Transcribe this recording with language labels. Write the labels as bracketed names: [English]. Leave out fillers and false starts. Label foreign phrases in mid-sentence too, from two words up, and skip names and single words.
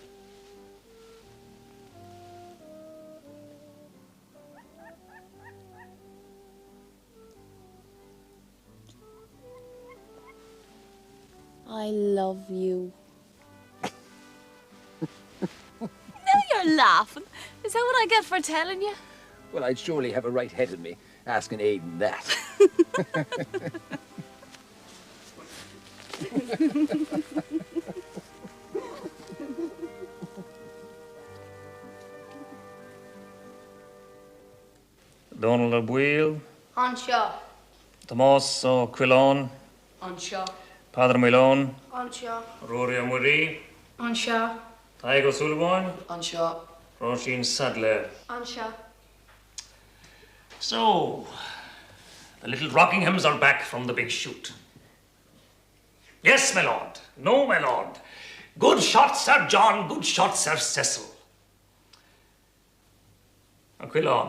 [English] I love you. Now you're laughing. Is that what I get for telling you? Well, I'd surely have a right head in me asking Aidan that. Donald O'Bweel, [Irish] Anseo. [English] Tomás O'Quillan, [Irish] Anseo. [English] Padre Milone, [Irish] Anseo. [English] Rory O'Murray, [Irish] Anseo. [English] Taigo Sullivan, [Irish] Anseo. [English] Roisin Sadler. [Irish] Anseo. [English] So, the little Rockinghams are back from the big shoot. Yes, my lord. No, my lord. Good shot, Sir John. Good shot, Sir Cecil. Aquilon.